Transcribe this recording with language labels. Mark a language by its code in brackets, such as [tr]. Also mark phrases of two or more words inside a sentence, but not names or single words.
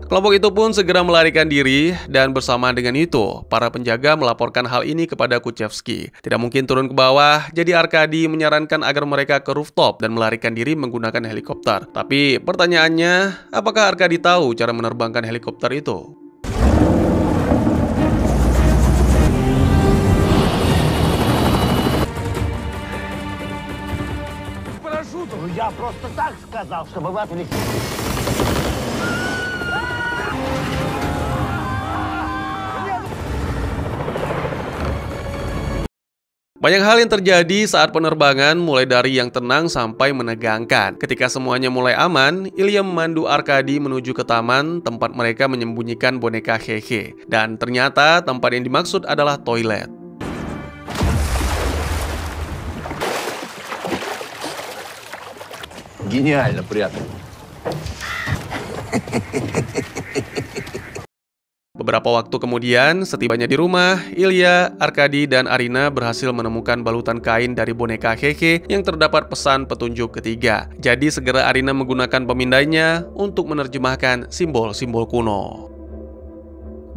[id] Kelompok itu pun segera melarikan diri, dan bersamaan dengan itu, para penjaga melaporkan hal ini kepada Kuchevsky. Tidak mungkin turun ke bawah, jadi Arkadi menyarankan agar mereka ke rooftop dan melarikan diri menggunakan helikopter. Tapi pertanyaannya, apakah Arkadi tahu cara menerbangkan helikopter itu? [ru] Я просто так сказал, чтобы вы отвлеклись. [id] Banyak hal yang terjadi saat penerbangan, mulai dari yang tenang sampai menegangkan. Ketika semuanya mulai aman, Ilya memandu Arkadi menuju ke taman tempat mereka menyembunyikan boneka Hehe. Dan ternyata tempat yang dimaksud adalah toilet. [ru] Гениально, приятно. [id] Beberapa waktu kemudian, setibanya di rumah, Ilya, Arkadi, dan Arina berhasil menemukan balutan kain dari boneka Hehe yang terdapat pesan petunjuk ketiga. Jadi segera Arina menggunakan pemindainya untuk menerjemahkan simbol-simbol kuno.